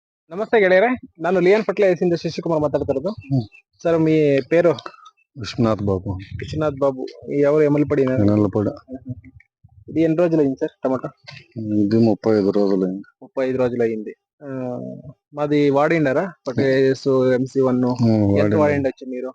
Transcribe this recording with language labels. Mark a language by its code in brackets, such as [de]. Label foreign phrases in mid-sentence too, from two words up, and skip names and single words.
[kn] ನಮಸ್ತೆ ಗೆಳೆಯರೆ, ನಾನು ಲಿಯನ್ ಫರ್ಟಿಲೈಸರ್ಸ್ ಇಂದ ಶಶಿಕುಮಾರ್ ಮಾತಾಡ್ತಿರೋದು. ಹ್ಮ್. [te] ಸರ್ మీ పేరు? విశ్వనాథ్ బాబు. విశ్వనాథ్ బాబు. ఎవరు ఎమ్మెల్పడి? ఎనలపడ. ఇది ఎన్ని రోజులు అయింది సార్ టమాటా? ఇది 35 రోజులైంది. 35 రోజులు అయింది. మాది వాడిండారా ఫర్టిలైజర్స్ MC1 ఎంత వాడిండొచ్చు మీరు?